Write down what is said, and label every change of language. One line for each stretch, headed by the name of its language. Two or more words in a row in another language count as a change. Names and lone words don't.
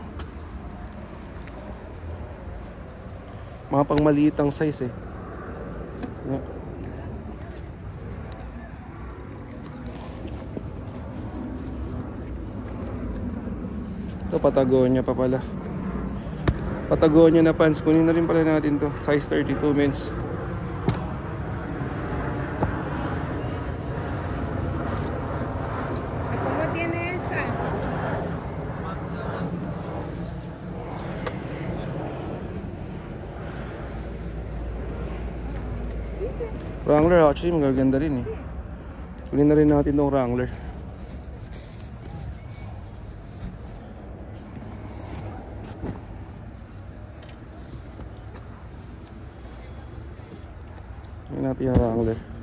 Filipino: Mga pang maliit ang size eh. Ito Patagonia pa pala. Patagonia na pants. Kunin na rin pala natin to.
English: Size 32 men's.
Spanish: ¿Cómo tiene esta?
Filipino: Wrangler actually magaganda rin eh. Kunin na rin natin tong Wrangler. Kunin natin yung Wrangler.